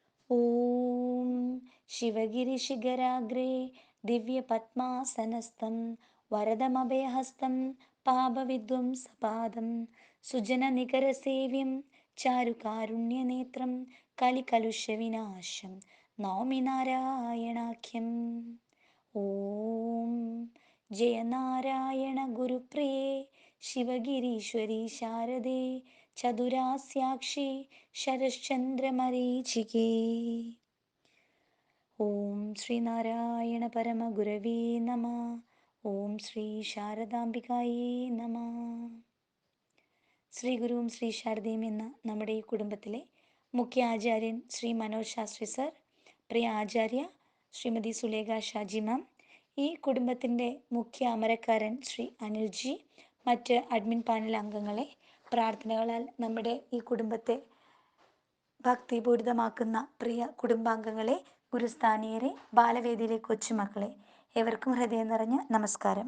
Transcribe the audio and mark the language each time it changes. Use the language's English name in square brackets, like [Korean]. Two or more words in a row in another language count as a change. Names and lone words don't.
[Sanskrit] ॐ शिवगिरिशिखराग्रे दिव्यपद्मासनस्थं वरदमभयहस्तं पापविध्वंसपादं सुजननिकरसेव्यं चारुकारुण्यनेत्रं कलिकलुषविनाशं नौमि नारायणाख्यम्। ॐ जय नारायण गुरुप्रिये शिवगिरीश्वरी शारदे चतुरास्याक्षी शरश्चन्द्रमरीचिके। ഓം ശ്രീനാരായണ പരമഗുരവേ നമ. ഓം ശ്രീ ശാരദാംബികായേ നമ. [Malayalam] ശ്രീ ഗുരുവും ശ്രീ ശാരദയും എന്ന നമ്മുടെ ഈ കുടുംബത്തിലെ മുഖ്യ ആചാര്യൻ ശ്രീ മനോജ് ശാസ്ത്രി സർ, പ്രിയ ആചാര്യ ശ്രീമതി സുലേഖ ഷാജി മാം, ഈ കുടുംബത്തിൻ്റെ മുഖ്യ അമരക്കാരൻ ശ്രീ അനിൽജി, മറ്റ് [English] admin panel [Malayalam] അംഗങ്ങളെ, പ്രാർത്ഥനകളാൽ നമ്മുടെ ഈ കുടുംബത്തെ ഭക്തിപൂരിതമാക്കുന്ന പ്രിയ കുടുംബാംഗങ്ങളെ, ഗുരുസ്ഥാനീയരെ, ബാലവേദിയിലെ കൊച്ചുമക്കളെ, ഏവർക്കും ഹൃദയം നിറഞ്ഞ നമസ്കാരം.